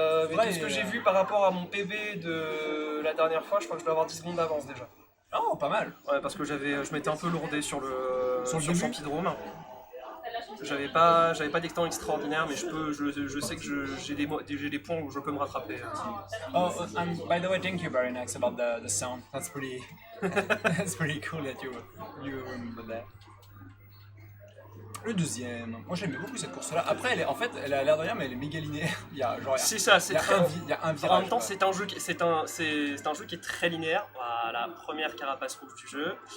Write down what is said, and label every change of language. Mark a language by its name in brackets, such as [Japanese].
[French] Mais qu'est-ce que j'ai vu par rapport à mon PB de la dernière fois, je crois que je dois avoir 10 secondes d'avance déjà. Oh, pas mal. Ouais, parce que je m'étais un peu lourdé sur le Champidrome. J'avais pas des temps extraordinaires, mais je sais que j'ai des points où je peux me rattraper. [English] Oh, and by the way, thank you very much about the sound. That's pretty cool that you remember that. [French] Le deuxième, moi j'aimais beaucoup cette course-là. Après, elle a l'air de rien, mais elle est méga linéaire. C'est ça, c'est très. Il y a un virage. En même temps, c'est un jeu qui est très linéaire. Voilà, première carapace rouge du jeu.